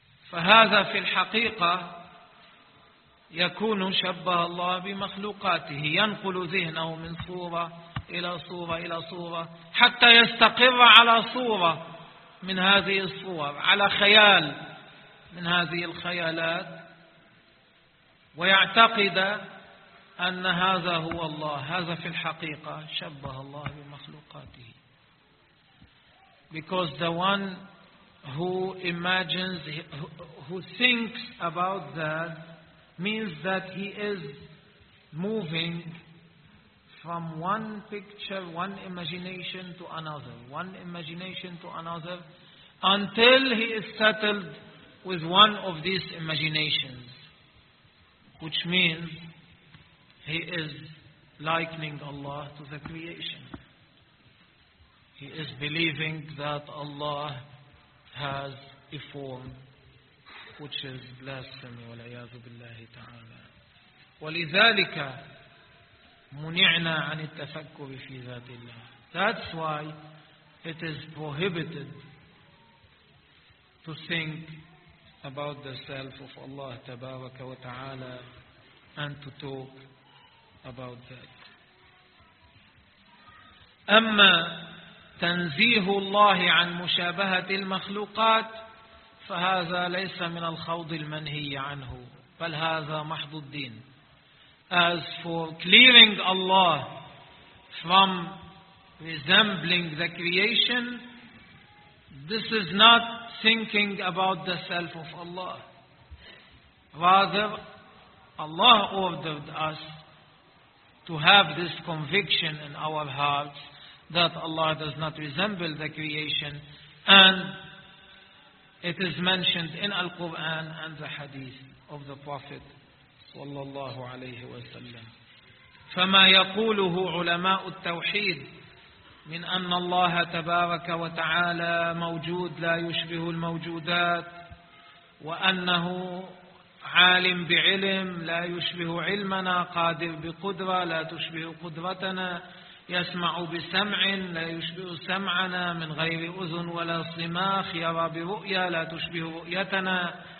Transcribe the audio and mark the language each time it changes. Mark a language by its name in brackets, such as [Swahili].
[Arabic] فهذا في الحقيقة يكون شبه الله بمخلوقاته، ينقل ذهنه من صورة إلى صورة إلى صورة حتى يستقر على صورة من هذه الصور، على خيال من هذه الخيالات، ويعتقد أن هذا هو الله. هذا في الحقيقة شبه الله بمخلوقاته. [English] Because the one who imagines, who thinks about that, means that he is moving from one picture, one imagination to another, one imagination to another, until he is settled with one of these imaginations, which means he is likening Allah to the creation. He is believing that Allah has a form which is blasphemy, [Arabic] وَلَعْيَاذُ بِاللَّهِ تَعَالَى. وَلِذَلِكَ مُنِعْنَا عَنِ التَّفَكُّرِ فِي ذَاتِ اللَّهِ. [English] That's why it is prohibited to think about the self of Allah tabaraka wa ta'ala and to talk about that. [Arabic] أما تنزيه الله عن مشابهة المخلوقات فهذا ليس من الخوض المنهي عنه، بل هذا محض الدين. [English] as for clearing Allah from resembling the creation, this is not thinking about the self of Allah. Rather, Allah ordered us to have this conviction in our hearts that Allah does not resemble the creation, and it is mentioned in Al-Quran and the Hadith of the Prophet sallallahu alayhi wa sallam. [Arabic] فما يقوله علماء التوحيد من أن الله تبارك وتعالى موجود لا يشبه الموجودات وأنه عالم بعلم لا يشبه علمنا قادر بقدرة لا تشبه قدرتنا يسمع بسمع لا يشبه سمعنا من غير أذن ولا صماخ يرى برؤية لا تشبه رؤيتنا